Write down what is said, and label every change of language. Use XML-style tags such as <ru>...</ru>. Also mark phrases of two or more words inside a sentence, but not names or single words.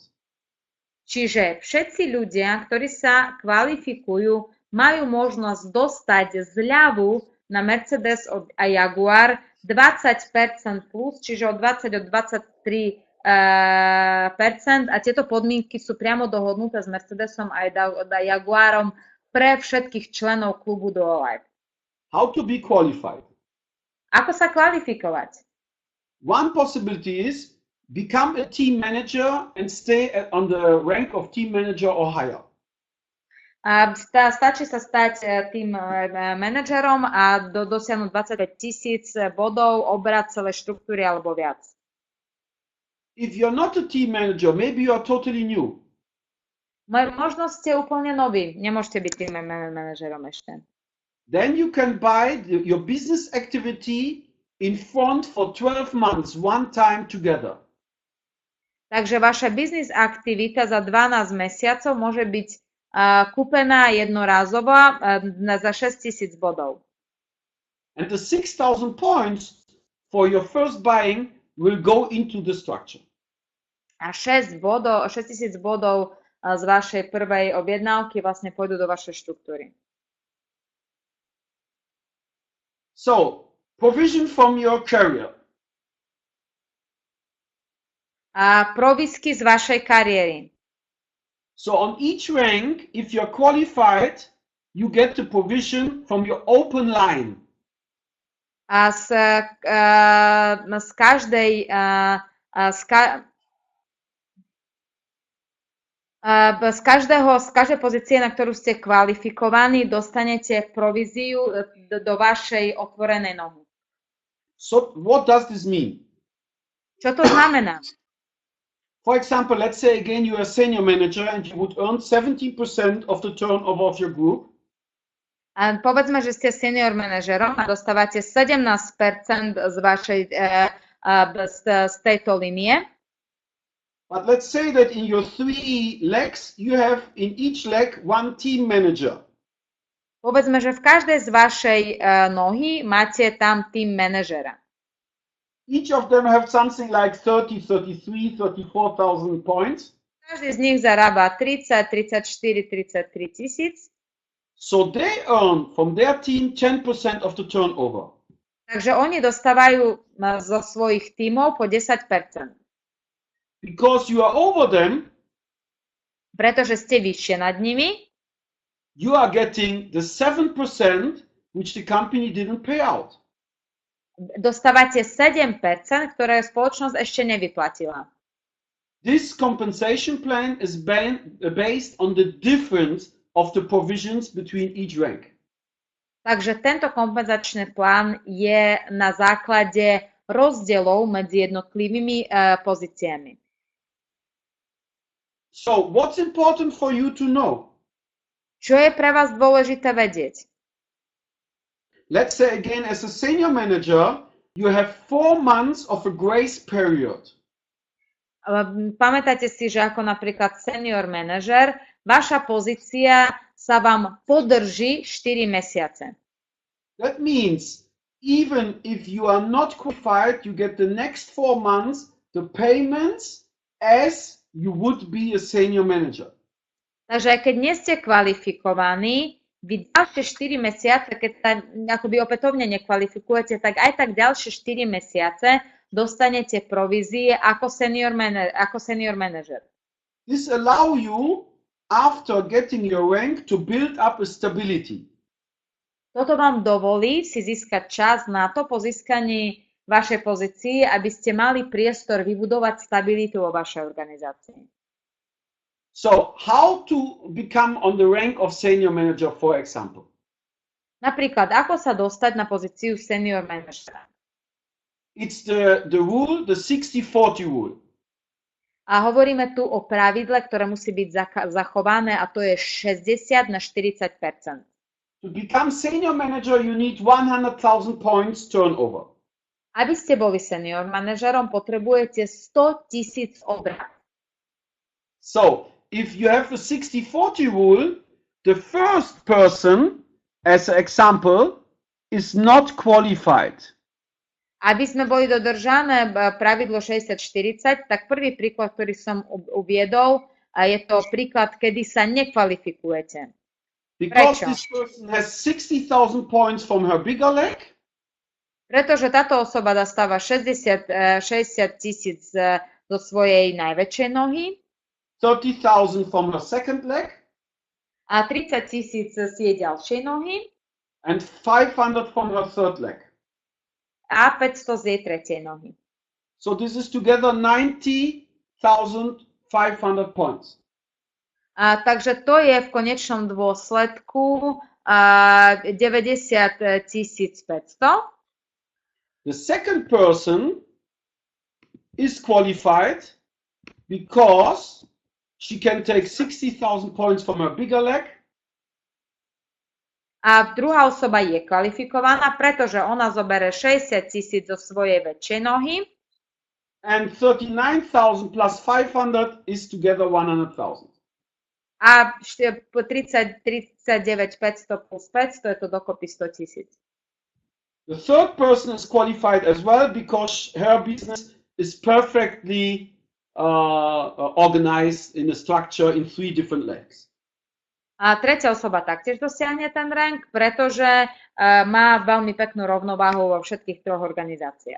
<sk>Čiže všetci ľudia, ktorí sa kvalifikujú, majú možnosť dostať zľavu na Mercedes a Jaguar 20% plus, čiže od 20 do 23%, a tieto podmienky sú priamo dohodnuté s Mercedesom a Jaguarom pre všetkých členov klubu Duolife.</sk> <en>How to be qualified?</en> <sk>Ako sa kvalifikovať?</sk> <en>One possibility is become a team manager and stay on the rank of team manager or higher.</en> <sk>Stačí sa stať tým manažerom a dosiahnuť 25 000 bodov, obrat celej štruktúry alebo viac.</sk> <en>If you're not a team manager, maybe you are totally new.</en> <sk>Možno ste úplne noví, nemôžete byť tým manažerom ešte.</sk> <en>Then you can buy your business activity in front for 12 months, one time together.</en> <sk>Takže vaša biznis aktivita za 12 mesiacov môže byť kúpená jednorázovo za 6 000 bodov.</sk> <en>And the 6,000 points for your first buying will go into the structure.</en> <sk>A 6 000 bodov z vašej prvej objednávky vlastne pôjdu do vašej štruktúry.</sk> <en>So, provision from your career.</en> <sk>A provisky z vašej kariéry.</sk> <en>So on each rank, if you're qualified, you get the provision from your open line.</en> <sk>A z každej z každej pozície, na ktorú ste kvalifikovaní, dostanete províziu do vašej otvorenej nohy.</sk> <en>So what does this mean?</en> <sk>Čo to znamená?</sk> <en>For example, let's say again you are a senior manager and you would earn 70% of the turnover of your group.</en> <sk>A povedzme, že ste senior manažerom a dostávate 17% z tejto linie.</sk> <en>But let's say that in your 3 legs, you have in each leg one team manager.</en> <sk>Povedzme, že v každej z vašej nohy máte tam team manažera.</sk> <en>Each of them have something like 30, 33, 34,000 points.</en> <sk>Každý z nich zarába 30, 34, 33 tisíc.</sk> <en>So they earn from their team 10% of the turnover.</en> <sk>Takže oni dostávajú zo svojich tímov po 10%.</sk> <en>Because you are over them,</en> <sk>pretože ste vyššie nad nimi,</sk> <en>you are getting the 7% which the company didn't pay out.</en> <sk>Dostávate 7%, ktoré spoločnosť ešte nevyplatila.</sk> <en>This compensation plan is based on the difference of the provisions between each rank.</en> <sk>Takže tento kompenzačný plán je na základe rozdielov medzi jednotlivými pozíciami.</sk> <en>So, what's important for you to know?</en> <sk>Čo je pre vás dôležité vedieť?</sk> <en>Let's say again, as a senior manager, you have 4 months of a grace period.</en> <sk>Pamätáte si, že ako napríklad senior manažer, vaša pozícia sa vám podrží 4 mesiace.</sk> <en>That means even if you are not qualified, you get the next 4 months the payments as you would be a senior manager.</en> <sk>Takže aj keď nie ste kvalifikovaní, vy ďalšie 4 mesiace, keď sa akoby opätovne nekvalifikujete, tak aj tak ďalšie 4 mesiace dostanete provízie ako</sk> <en>senior manager. This allow you, after getting your rank, to build up a stability.</en> <sk>Toto vám dovolí si získať čas na to po získaní vašej pozície, aby ste mali priestor vybudovať stabilitu vo vašej organizácii.</sk> <en>So, how to become on the rank of senior manager, for example?</en> <sk>Napríklad, ako sa dostať na pozíciu senior manažera?</sk> <en>It's the rule, the 60-40 rule.</en> <sk>A hovoríme tu o pravidle, ktoré musí byť zachované, a to je 60 na 40%.</sk> <en>To become senior manager, you need 100,000 points turnover.</en> <sk>Aby ste boli senior manažerom, potrebujete 100 000 obrat.</sk> <en>So, if you have a 60-40 rule, the first person, as an example, is not qualified.</en> <sk>Aby sme boli dodržané pravidlo 60-40, tak prvý príklad, ktorý som uviedol, je to príklad, kedy sa nekvalifikujete.</sk> <en>Because</en> <sk>Prečo?</sk> <en>this person has 60,000 points from her bigger leg.</en> <sk>Pretože táto osoba dostáva 60 000 zo svojej najväčšej nohy,</sk> <en>30,000 from her second leg,</en> <sk>a 30 000 z jej ďalšej nohy</sk> <en>and 500 from her third leg.</en> <sk>a 500 z jej tretej nohy.</sk> <en>So this is together 90,500 points.</en> <sk>Takže to je v konečnom dôsledku 90 500.</sk> <en>The second person is qualified because she can take 60,000 points from her bigger leg.</en> <sk>A druhá osoba je kvalifikovaná, pretože ona zobere 60 000 zo svojej väčšej nohy.</sk> <en>And 39,000 plus 500 is together 100,000.</en> <sk>A 39 500 plus 500 je to dokopy 100 000.</sk> <en>The third person is qualified as well because her business is perfectly organized in a structure in 3 different legs.</en> <sk>A tretia osoba taktiež dosiahne ten rank, pretože má veľmi peknú rovnováhu vo všetkých troch organizáciách.</sk>